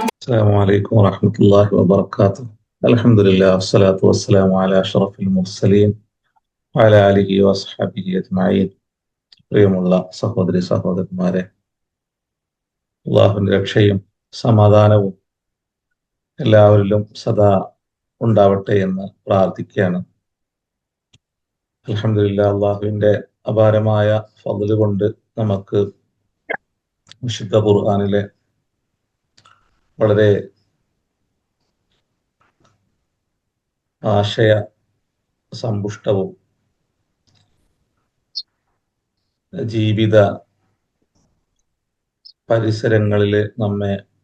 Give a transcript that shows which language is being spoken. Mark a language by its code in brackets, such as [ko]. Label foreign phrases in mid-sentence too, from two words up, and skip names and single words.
[ar] السلام عليكم ورحمة الله وبركاته. الحمد لله والصلاة والسلام على أشرف المرسلين وعلى آله وصحبه أجمعين. [ml] പ്രിയമുള്ള സഹോദരി സഹോദരന്മാരെ, അള്ളാഹുവിന്റെ രക്ഷയും സമാധാനവും എല്ലാവരിലും സദാ ഉണ്ടാവട്ടെ എന്ന് പ്രാർത്ഥിക്കുകയാണ്. അൽഹംദുലില്ലാഹ്, അള്ളാഹുവിന്റെ അപാരമായ ഫضല് കൊണ്ട് നമുക്ക് വിശുദ്ധ ഖുർആനിലെ വളരെ ആശയ സമ്പുഷ്ടവും ജീവിത പരിസരങ്ങളിൽ നമ്മെ